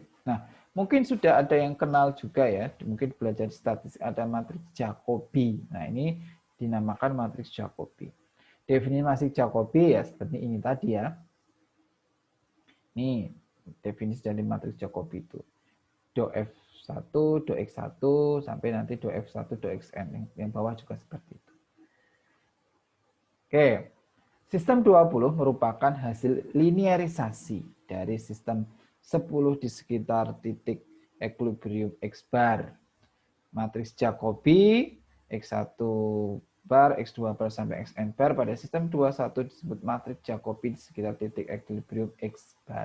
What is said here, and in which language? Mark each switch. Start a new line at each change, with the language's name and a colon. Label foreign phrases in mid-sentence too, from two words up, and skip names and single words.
Indonesian: Nah, mungkin sudah ada yang kenal juga ya, mungkin belajar statistik ada matriks Jacobi. Nah, ini dinamakan matriks Jacobi. Definisi matriks Jacobi ya seperti ini tadi ya. Ini definisi dari matriks Jacobi itu. Do F1, do X1, sampai nanti do F1, do Xn. Yang bawah juga seperti itu. Oke. Sistem 20 merupakan hasil linearisasi dari sistem 10 di sekitar titik ekuilibrium X bar. Matriks Jacobi, X1 bar, X2 bar, sampai Xn bar pada sistem 21 disebut matriks Jacobi di sekitar titik ekuilibrium X bar.